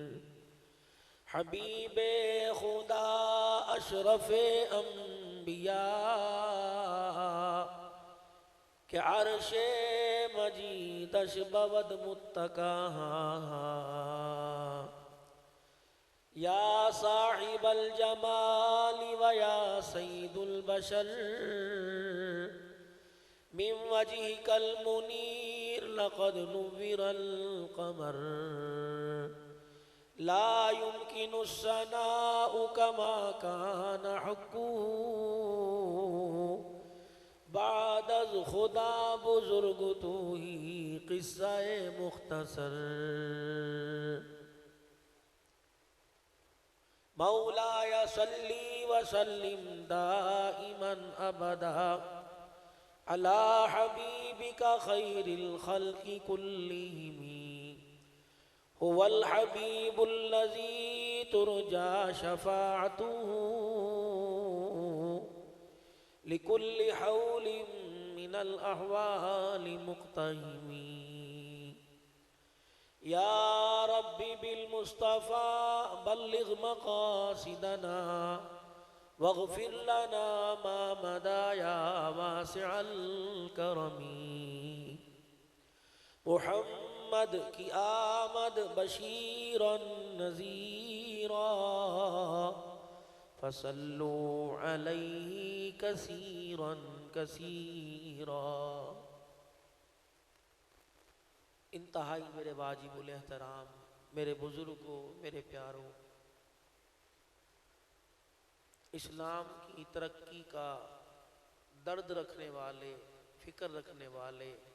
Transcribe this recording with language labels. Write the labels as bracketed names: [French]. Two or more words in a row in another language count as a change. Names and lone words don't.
[Persian] حبیب خدا اشرف انبیا که عرش مجیدش بود متکا [Arabic] يا صاحب الجمال ويا سيد البشر من وجهك المنير لقد نور القمر لا يمكن الثناء كما كان حقه [Persian] بعد از خدا بزرگ تو ہی قصهٔ مختصر. [Arabic] مولاي صل وسلم دائما أبدا على حبيبك خير الخلق كلهم هو الحبيب الذي ترجى شفاعته لكل هول من الأهوال مقتحم. يا رب بالمصطفى بلغ مقاصدنا واغفر لنا ما مضى يا واسع الكرم. [Urdu] محمد کی آمد [Arabic] بشيرا نذيرا فصلوا عليه كثيرا كثيرا. [Urdu] انتہائی میرے واجب الاحترام، میرے بزرگو، میرے پیارو، اسلام کی ترقی کا درد رکھنے والے، فکر رکھنے والے, फिक्र रखने वाले